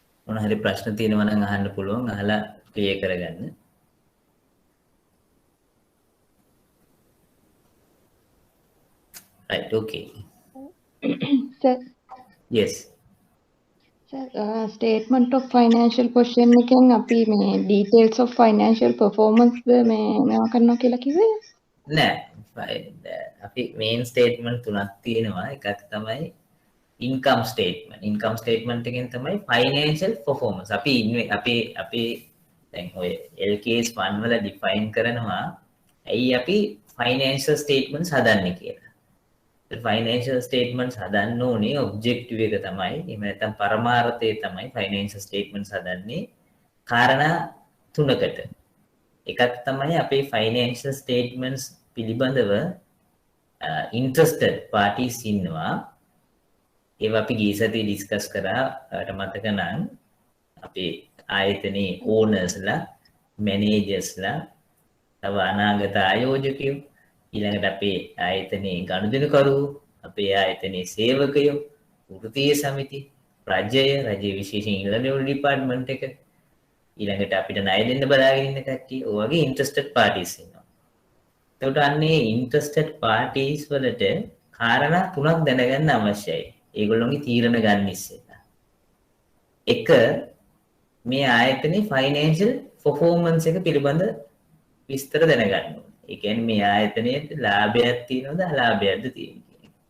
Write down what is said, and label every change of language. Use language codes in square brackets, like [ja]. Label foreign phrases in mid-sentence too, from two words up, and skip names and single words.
[si] මොන හරි ප්‍රශ්න තියෙනවා නම් අහන්න පුළුවන්. අහලා ක්ලියර් කරගන්න. [en] Right, okay. Sir, Yes. statement of financial position [si] එකෙන් අපි මේ [en] details of financial performance [si] මේවා කරනවා කියලා කිව්වේ? නෑ. අපි [en] main statement [si] තුනක් තියෙනවා. එකක් තමයි [en] income statement. Income statement [si] එකෙන් තමයි [en] financial performance. [si] අපි දැන් ඔය [en] LKS fund [si] වල define කරනවා ඇයි අපි [en] financial statements [si] හදන්නේ කියලා. [en] financial statements [si] හදන්න ඕනේ objective එක තමයි. එහෙම නැත්නම් පරමාර්ථය තමයි [en] financial statements [si] හදන්නේ කාරණා තුනකට. එකක් තමයි අපේ [en] financial statements [si] පිළිබඳව [en] interested parties [si] ඉන්නවා. ඒවා අපි ගිය සතියේ ඩිස්කස් කරා. මතක නම් අපේ ආයතනයේ ඕනර්ස්ලා, මැනේජර්ස්ලා, තව අනාගත ආයෝජකයෝ, ඊළඟට අපේ ආයතනයේ ගනුදෙනුකරු, අපේ ආයතනයේ සේවකයෝ, වෘත්තීය සමිති, රජයේ විශේෂයෙන් ඉන්ලන්ඩ් ඩිපාර්ට්මන්ට් එක, ඊළඟට අපිට ණය දෙන්න බලාගෙන ඉන්න කට්ටිය, ඔය වගේ [en] interested parties [si] ඉන්නවා. එතකොට අන්නේ [en] interested parties [si] වලට කාරණා තුනක් දැනගන්න අවශ්‍යයි. ඒගොල්ලෝගේ තීරණ ගන්න ඉස්සෙල්ලා. එක, මේ ආයතනයේ [en] financial performance [si] එක පිළිබඳ විස්තර දැනගන්න ඕනේ. ඒ කියන්නේ මේ ආයතනයේ ලාභයක් තියෙනවද අලාභයක්ද තියෙන්නේ.